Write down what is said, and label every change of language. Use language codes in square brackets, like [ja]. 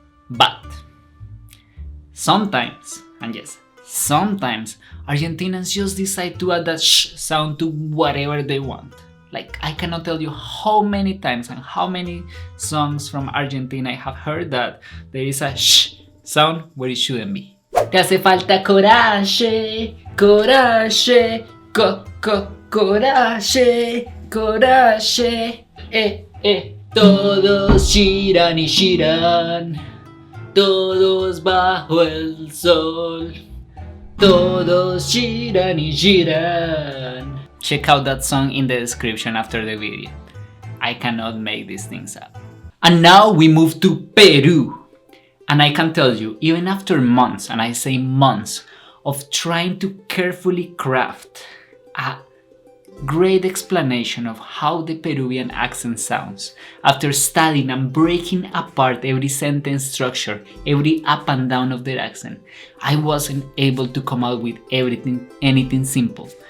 [en] But sometimes, and yes, sometimes Argentinians just decide to add that sh sound to whatever they want. Like, I cannot tell you how many times and how many songs from Argentina I have heard that there is a sh sound where it shouldn't be. [es] Te hace falta coraje, coraje, coraje, coraje, Todos giran y giran, todos bajo el sol, todos giran y giran. [en] Check out that song in the description after the video. I cannot make these things up. And now we move to Peru. And I can tell you, even after months, and I say months, of trying to carefully craft a great explanation of how the Peruvian accent sounds, after studying and breaking apart every sentence structure, every up and down of their accent, I wasn't able to come out with anything simple.